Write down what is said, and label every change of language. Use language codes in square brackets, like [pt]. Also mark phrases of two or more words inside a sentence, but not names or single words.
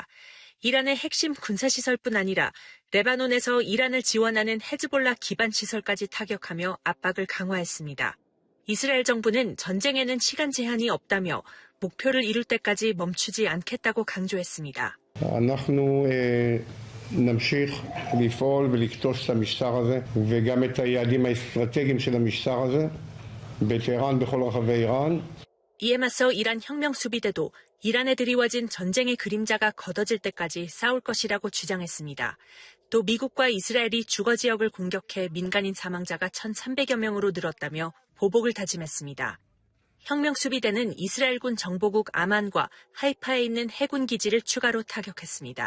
[ko] 이란의 핵심 군사시설뿐 아니라 레바논에서 이란을 지원하는 헤즈볼라 기반 시설까지 타격하며 압박을 강화했습니다. 이스라엘 정부는 전쟁에는 시간 제한이 없다며 목표를 이룰 때까지 멈추지 않겠다고 강조했습니다. [he] נמשיך לפעול ולכתוש את המשטר הזה וגם את היעדים האסטרטגיים של המשטר הזה בטהרן בכל רחבי איראן. [ko] 이에 맞서 이란 혁명수비대도 이란에 드리워진 전쟁의 그림자가 걷어질 때까지 싸울 것이라고 주장했습니다. 또 미국과 이스라엘이 주거 지역을 공격해 민간인 사망자가 1,300여 명으로 늘었다며 보복을 다짐했습니다. 혁명수비대는 이스라엘군 정보국 아만과 하이파에 있는 해군 기지를 추가로 타격했습니다.